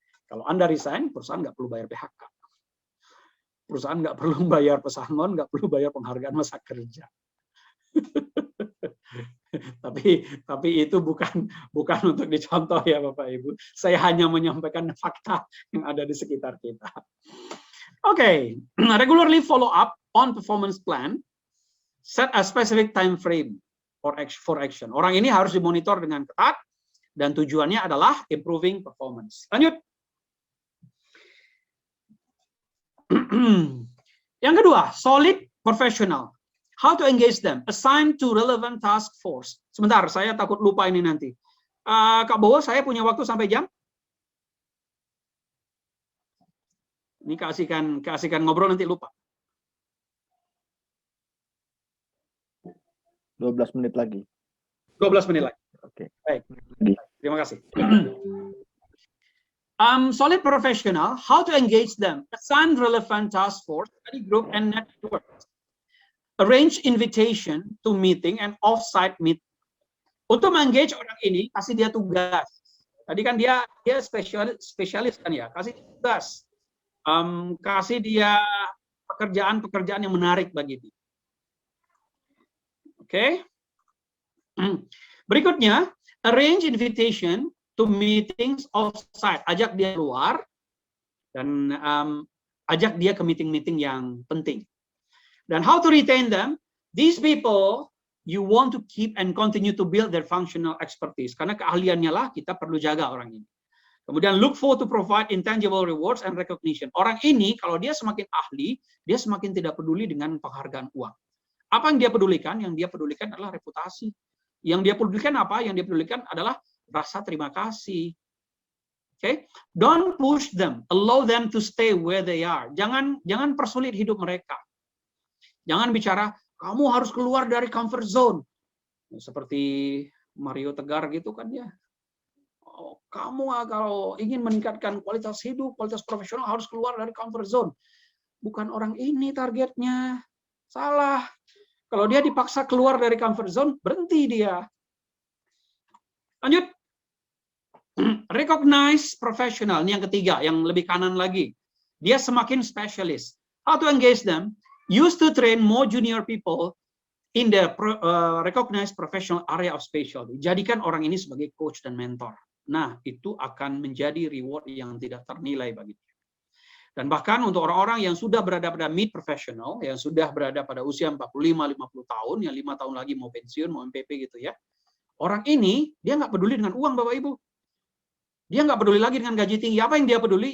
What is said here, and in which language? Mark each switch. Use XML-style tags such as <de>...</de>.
<id>Kalau Anda resign, perusahaan nggak perlu bayar PHK. Perusahaan nggak perlu bayar pesangon, nggak perlu bayar penghargaan masa kerja. tapi itu bukan untuk dicontoh ya Bapak Ibu. Saya hanya menyampaikan fakta yang ada di sekitar kita.</id> <en>Oke, regularly follow up on performance plan, set a specific time frame for action.</en> <id>Orang ini harus dimonitor dengan ketat dan tujuannya adalah improving performance. Lanjut. Yang kedua,</id> <en>solid professional. How to engage them? Assign to relevant task force.</en> <id>Sebentar, saya takut lupa ini nanti. Kak Bowo, saya punya waktu sampai jam? Ini kasihkan ngobrol nanti lupa. 12 menit lagi. 12 menit lagi. Oke. Baik. Terima kasih.</id> <en>Solid professional, how to engage them? Assign relevant task force, study group, and network. Arrange invitation to meeting and off-site meeting.</en> <id>Untuk mengengage orang ini, kasih dia tugas. Tadi kan dia spesialis kan ya, kasih tugas. Kasih dia pekerjaan yang menarik bagi dia.</id> <en>Oke. Berikutnya, arrange invitation to meetings off-site.</en> <id>Ajak dia keluar dan ajak dia ke meeting-meeting yang penting.</id> <en>Dan how to retain them? These people you want to keep and continue to build their functional expertise.</en> <id>Karena keahliannya lah kita perlu jaga orang ini. Kemudian</id> <en>look for to provide intangible rewards and recognition.</en> <id>Orang ini kalau dia semakin ahli, dia semakin tidak peduli dengan penghargaan uang. Apa yang dia pedulikan? Yang dia pedulikan adalah reputasi. Yang dia pedulikan apa? Yang dia pedulikan adalah rasa terima kasih.</id> <en>Okay? Don't push them. Allow them to stay where they are.</en> <id>Jangan persulit hidup mereka. Jangan bicara, kamu harus keluar dari comfort zone. Seperti Mario Tegar gitu kan ya. Oh, kamu kalau ingin meningkatkan kualitas hidup, kualitas profesional harus keluar dari comfort zone. Bukan orang ini targetnya. Salah. Kalau dia dipaksa keluar dari comfort zone, berhenti dia. Lanjut.</id> <en>Recognize professional.</en> <id>Ini yang ketiga, yang lebih kanan lagi. Dia semakin specialist.</id> <en>How to engage them? Used to train more junior people in the recognized professional area of specialty.</en> <id>Jadikan orang ini sebagai coach dan mentor. Nah, itu akan menjadi reward yang tidak ternilai bagi dia. Dan bahkan untuk orang-orang yang sudah berada pada mid professional, yang sudah berada pada usia 45-50 tahun, yang 5 tahun lagi mau pensiun, mau MPP gitu ya. Orang ini, dia nggak peduli dengan uang, Bapak Ibu. Dia nggak peduli lagi dengan gaji tinggi. Apa yang dia peduli?</id>